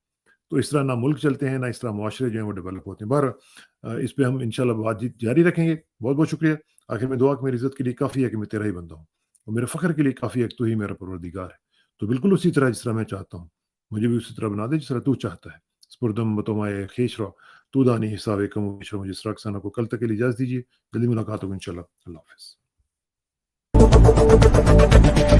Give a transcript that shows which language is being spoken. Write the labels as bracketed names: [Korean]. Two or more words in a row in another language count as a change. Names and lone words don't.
[Urdu] تو اس طرح نہ ملک چلتے ہیں، نہ اس طرح معاشرے جو ہیں وہ ڈیولپ ہوتے ہیں۔ بہر اس پہ ہم انشاءاللہ بات چیت جاری رکھیں گے۔ بہت بہت شکریہ۔ آخر میں دعا کہ میری عزت کے لیے کافی ہے کہ میں تیرا ہی بندہ ہوں، اور میرے فخر کے لیے کافی ہے کہ تو ہی میرا پروردگار ہے۔ تو بالکل اسی طرح جس طرح میں چاہتا ہوں، مجھے بھی اسی طرح بنا دے جس طرح تو چاہتا ہے۔ [Persian] سپردم بتومائے خیش رو، تو دانی حساب کم و بیش رو۔ [Urdu] مجھے اسرا رکسانہ کو کل تک کے لیے اجازت دیجیے، جلدی ملاقات ہوگی انشاءاللہ۔ اللہ حافظ۔